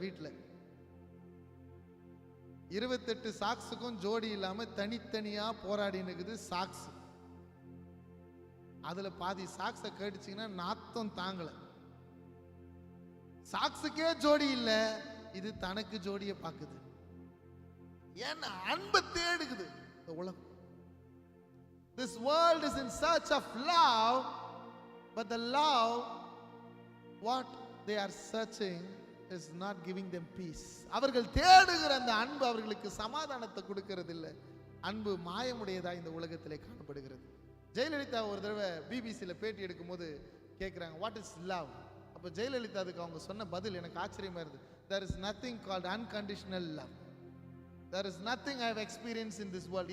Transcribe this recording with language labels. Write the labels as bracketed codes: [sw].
[ta] வீட்டுல 28 சாக்ஸுக்கும் ஜோடி இல்லாம தனித்தனியா போராடி நிக்குது சாக்ஸ். அதுல பாதி சாக்ஸ கேட்டுச்சீங்கன்னா நாத்தம் தாங்கல. சாக்ஸுக்கே ஜோடி இல்ல, இது தனக்கு ஜோடியை பாக்குது. ஏன்னா அன்பை தேடுக்குது இந்த உலகம். [en] This world is in search of love, but the love what they are searching is not giving them peace. [ta] அவர்கள் தேடுகிற அந்த அன்பு அவர்களுக்கு சமாதானத்தை கொடுக்கிறது இல்லை. அன்பு மாயமுடையதா இந்த உலகத்திலே காணப்படுகிறது. ஜெயலலிதா ஒரு தடவை பிபிசியில் பேட்டி எடுக்கும் போது கேட்குறாங்க, [en] What is love? [ta] அப்போ ஜெயலலிதா அதுக்கு அவங்க சொன்ன பதில் எனக்கு ஆச்சரியமா இருந்தது. [en] There is nothing called unconditional love. There is nothing I have experienced in this world.